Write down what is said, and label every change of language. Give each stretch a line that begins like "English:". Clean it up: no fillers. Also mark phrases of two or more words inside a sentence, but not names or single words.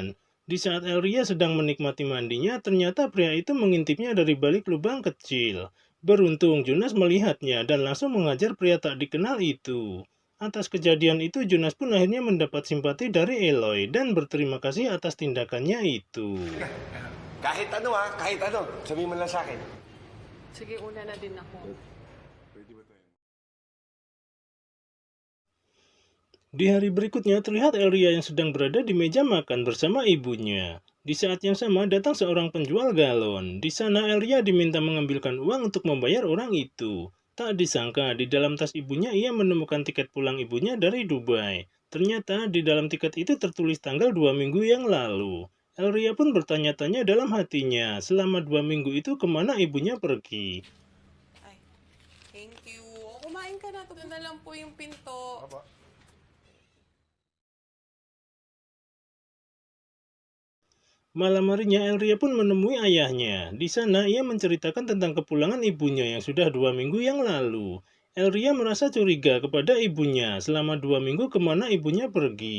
Indonesian: Di saat Elria sedang menikmati mandinya, ternyata pria itu mengintipnya dari balik lubang kecil. Beruntung Jonas melihatnya dan langsung mengajar pria tak dikenal itu. Atas kejadian itu, Jonas pun akhirnya mendapat simpati dari Eloy dan berterima kasih atas tindakannya itu.
Filipino: Kahit ano, sabihin mo lang sa akin. sige, una na din ako.
Indonesian: Di hari berikutnya terlihat Elria yang sedang berada di meja makan bersama ibunya. Di saat yang sama datang seorang penjual galon. Di sana Elria diminta mengambilkan uang untuk membayar orang itu. Tak disangka di dalam tas ibunya ia menemukan tiket pulang ibunya dari Dubai. Ternyata di dalam tiket itu tertulis tanggal 2 minggu yang lalu. Elria pun bertanya-tanya dalam hatinya, selama 2 minggu itu kemana ibunya pergi.
Filipino: Ay,
English: thank you.
Filipino: O, kumain ka na. Ito na lang po yung pinto.
Indonesian: Malam harinya Elria pun menemui ayahnya. Di sana ia menceritakan tentang kepulangan ibunya yang sudah 2 minggu yang lalu. Elria merasa curiga kepada ibunya selama 2 minggu kemana ibunya pergi.